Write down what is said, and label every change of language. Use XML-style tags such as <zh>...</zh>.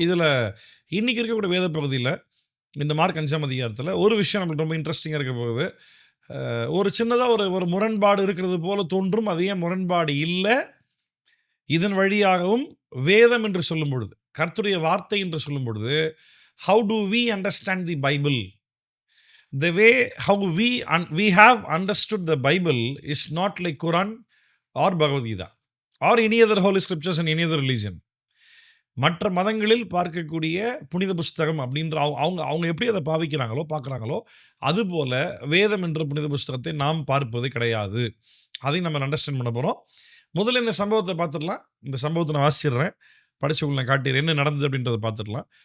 <ta>இதில் இன்றைக்கி இருக்கக்கூடிய வேத பகுதியில் இந்த மார்க் 5ஆம் அதிகாரத்தில் ஒரு விஷயம் நம்மளுக்கு ரொம்ப இன்ட்ரெஸ்டிங்காக இருக்க போகுது. ஒரு சின்னதாக ஒரு முரண்பாடு இருக்கிறது போல தோன்றும். அது ஏன் முரண்பாடு இல்லை? இதன் வழியாகவும் வேதம் என்று சொல்லும் பொழுது, கர்த்தருடைய வார்த்தை என்று சொல்லும் பொழுது,</ta> <en>how do we understand the Bible? The way how we have understood the Bible is not like Quran or Bhagavad Gita or any other holy scriptures and any other religion.</en> <ta>மற்ற மதங்களில் பார்க்கக்கூடிய புனித புஸ்தகம் அப்படின்ற அவங்க எப்படி அதை பார்க்குறாங்களோ அதுபோல் வேதம் என்ற புனித புஸ்தகத்தை நாம் பார்ப்பது கிடையாது. அதையும் நம்ம அண்டர்ஸ்டாண்ட் பண்ண போகிறோம். முதல்ல இந்த சம்பவத்தை பார்த்துடலாம். இந்த சம்பவத்தை நான் வாசிடுறேன், படித்து உங்களை நான் காட்டிடுறேன் என்ன நடந்தது அப்படின்றத பார்த்துடலாம்.</ta>